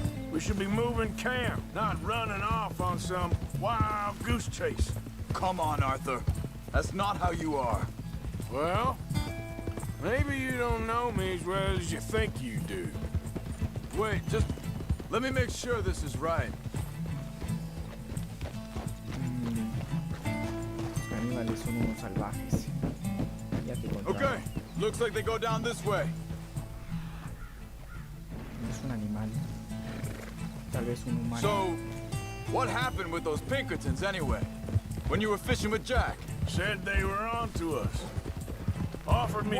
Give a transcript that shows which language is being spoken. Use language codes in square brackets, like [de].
[en] We should be moving camp, not running off on some wild goose chase. Come on, Arthur. That's not how you are. Well, maybe you don't know me as well as you think you do. Wait, just let me make sure this is right. [es] Los caníbales son unos salvajes. Ya te contaré. [en] Okay, looks like they go down this way. [es] No es un animal. Tal vez un humano. [en] So, what happened with those Pinkertons anyway? When you were fishing with Jack? Said they were on to us. Offered me